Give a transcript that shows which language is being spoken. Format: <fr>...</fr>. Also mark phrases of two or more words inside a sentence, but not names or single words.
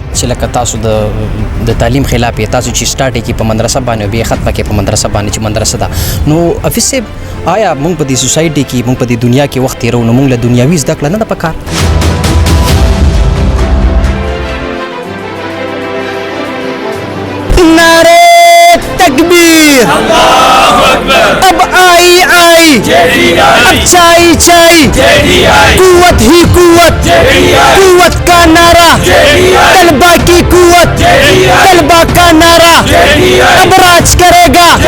<ps>لکه تاسو د تعلیم خلاف تاسو چې سٹارټ کی په مدرسه باندې او بیا ختمه کې په مدرسه باندې چې مدرسه ده نو حفیظ صاحب آیا موږ په دې سوسایټي کې موږ په دې دنیا کې وخت تیرو نو موږ له دنیاوي زده کړه نه ده پکار</ps> <ur>نعرے تکبیر</ur> <ar>اللہ اکبر</ar> <ur>اب آئی اچھائی قوت ہی قوت قوت کا نعرہ طلبہ کی قوت طلبہ کا نعرہ اب راج کرے گا</ur>